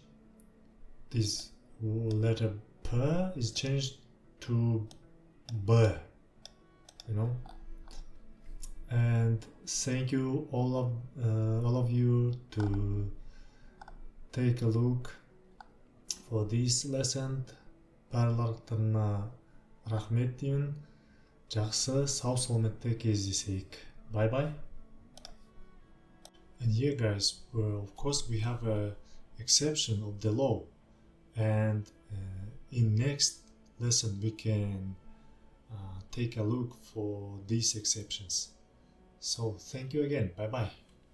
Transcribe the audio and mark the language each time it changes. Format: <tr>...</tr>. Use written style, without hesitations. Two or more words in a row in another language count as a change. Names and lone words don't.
<en>This letter p is changed to b. And thank you all of you to take a look for this lesson.</en> <kk>Барлықтарына рахмет деймін. жақсы сау саламатта кездесейік.</kk> <en>Bye bye. And here guys, well, of course we have a exception of the law, and in next lesson we can take a look for these exceptions. So thank you again. Bye bye.</en>